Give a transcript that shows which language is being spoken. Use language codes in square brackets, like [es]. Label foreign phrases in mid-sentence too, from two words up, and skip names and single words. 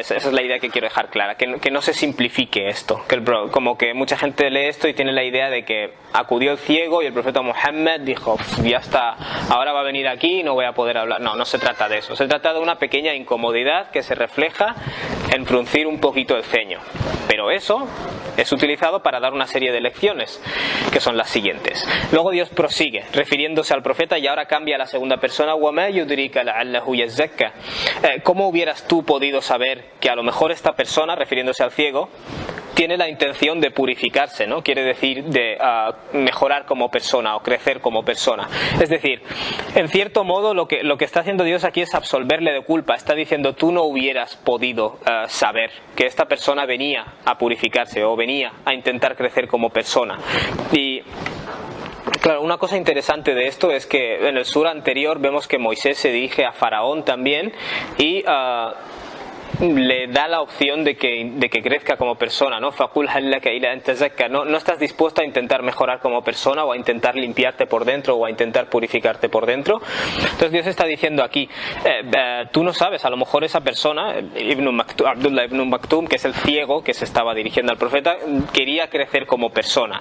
[es] Esa es la idea que quiero dejar clara, que no se simplifique esto, como que mucha gente lee esto y tiene la idea de que acudió el ciego y el profeta Muhammad dijo, ya está, ahora va a venir aquí y no voy a poder hablar. No se trata de eso, se trata de una pequeña incomodidad que se refleja en fruncir un poquito el ceño, pero eso es utilizado para dar una serie de lecciones que son las siguientes. Luego Dios prosigue refiriéndose al profeta y ahora cambia a la segunda persona. [ar] وَمَا يُدْرِيكَ لَعَلَّهُ يَزَّكَّى. [es] ¿Cómo hubieras tú podido saber que a lo mejor esta persona, refiriéndose al ciego, tiene la intención de purificarse, ¿no? Quiere decir de mejorar como persona o crecer como persona. Es decir, en cierto modo lo que está haciendo Dios aquí es absolverle de culpa. Está diciendo, tú no hubieras podido saber que esta persona venía a purificarse o venía a intentar crecer como persona. Y claro, una cosa interesante de esto es que en el sura anterior vemos que Moisés se dirige a Faraón también y le da la opción de que crezca como persona, ¿no? [ar] فَقُلْ هَلْ لَكَ إِلَىٰ أَن تَزَكَّى. [es] No estás dispuesto a intentar mejorar como persona o a intentar limpiarte por dentro o a intentar purificarte por dentro. Entonces Dios está diciendo aquí, tú no sabes, a lo mejor esa persona, Abdullah ibn Maktum, que es el ciego que se estaba dirigiendo al profeta, quería crecer como persona.